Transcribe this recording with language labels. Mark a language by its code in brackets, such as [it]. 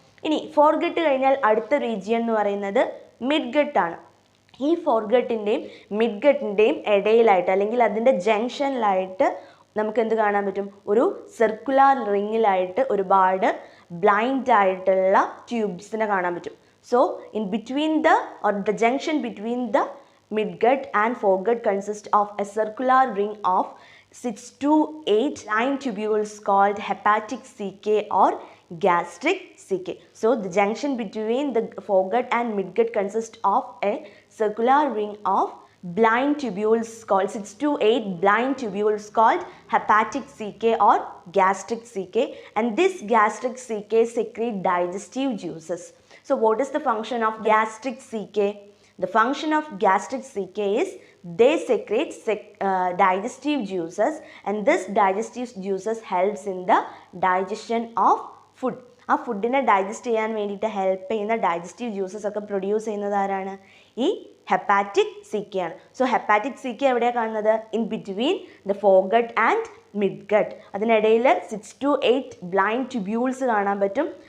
[ml] ഇനി ഫോർഗട്ട് കഴിഞ്ഞാൽ അടുത്ത റീജിയൻ എന്ന് പറയുന്നത് മിഡ്ഗട്ടാണ്. ഈ ഫോർഗട്ടിൻ്റെയും മിഡ്ഗട്ടിൻ്റെയും ഇടയിലായിട്ട് അല്ലെങ്കിൽ അതിൻ്റെ ജംഗ്ഷനിലായിട്ട് നമുക്ക് എന്ത് കാണാൻ പറ്റും, ഒരു സർക്കുലാർ റിങ്ങിലായിട്ട് ഒരുപാട് ബ്ലൈൻഡ് ആയിട്ടുള്ള ട്യൂബ്സിനെ കാണാൻ പറ്റും. [en] So in between the junction between the midgut and foregut consist of a circular ring of 6 to 8 line tubules called hepatic CK or gastric CK. So the junction between the foregut and midgut consists of a circular ring of blind tubules called 6 to 8 blind tubules called hepatic CK or gastric CK, and this gastric CK secrete digestive juices. So what is the function of gastric CK? The function of gastric CK is they secrete digestive juices, and this digestive juices helps in the digestion of food. [ml] ആ ഫുഡിനെ digest ചെയ്യാൻ വേണ്ടിയിട്ട് help ചെയ്യുന്ന digestive juices ഒക്കെ produce ചെയ്യുന്നത് ആരാണ്, ഈ hepatic CK ആണ്. സോ ഹെപ്പാറ്റിക് CK എവിടെയാണ് കാണുന്നത്, [en] In between the foregut and midgut. [ml] അതിനിടയിൽ 6 to 8 ബ്ലൈൻഡ് ട്യൂബ്യൂൾസ് കാണാൻ പറ്റും.